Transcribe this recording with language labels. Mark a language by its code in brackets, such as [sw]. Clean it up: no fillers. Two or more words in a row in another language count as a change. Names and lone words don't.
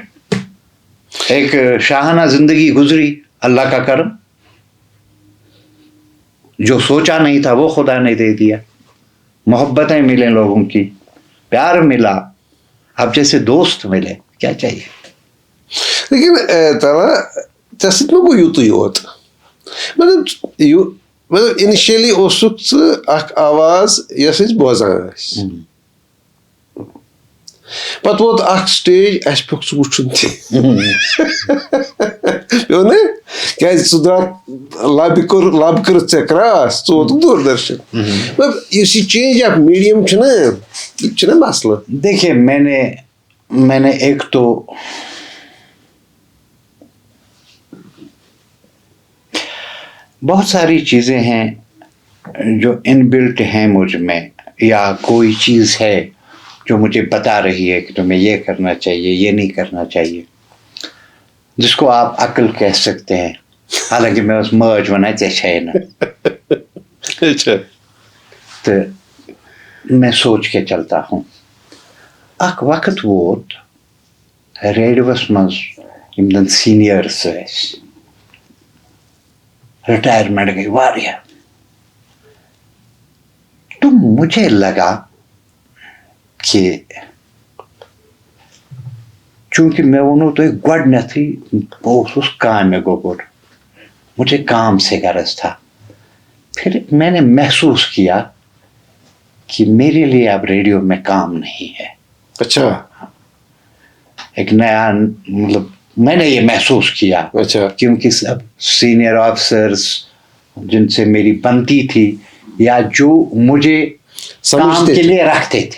[ur] ایک شاہانہ زندگی گزری، اللہ کا کرم. جو سوچا نہیں تھا وہ خدا نے دے دیا. محبتیں ملیں لوگوں کی، پیار ملا، اب جیسے دوست ملے، کیا چاہیے. [ks] لیکن ترا ژےٚ سۭتۍ ما گوٚو یُتُے یوت، مطلب اِنِشلی اوسُکھ ژٕ اکھ آواز یۄس أسۍ بوزان ٲسۍ، پتہٕ ووت اکھ سٹیج اَسہِ پیوٚکھ ژٕ وٕچھُن تہِ پیوٚو نا، کیازِ ژٕ درٛاکھ لبہِ کٔرٕتھ ژےٚ کراس، ژٕ ووتُکھ دوٗردرشن. مطلب یُس یہِ [en] change of medium [ks] چھُنہ، یہِ چھُنہ مسلہٕ. [ur] دیکھیے میں نے ایک تو بہت ساری چیزیں ہیں جو [en] in built [ur] ہیں مجھ میں، یا کوئی چیز ہے جو مجھے بتا رہی ہے کہ تمہیں یہ کرنا چاہیے، یہ نہیں کرنا چاہیے، جس کو آپ عقل کہہ سکتے ہیں. حالانکہ میں اس [ks] ماج ونان ژےٚ نا، [ur] تو میں سوچ کے چلتا ہوں. [ks] اکھ وقت ووت ریڈیوس منٛز یِم زن سینئرس ٲسۍ، ریٹائرمنٹ گئی واریاہ. [ur] تو مجھے لگا کہ چونکہ میں [ks] ونو تۄہہِ گۄڈنیتھٕے بہٕ اوسُس کامہِ گوٚبُر، [ur] مجھے کام سے غرض تھا. پھر میں نے محسوس کیا کہ میرے لیے اب ریڈیو میں کام نہیں ہے. اچھا، ایک نیا، مطلب میں نے یہ محسوس کیا، کیونکہ سب [en] senior officers [ur] جن سے میری بنتی تھی، یا جو مجھے کام کے لیے رکھتے تھے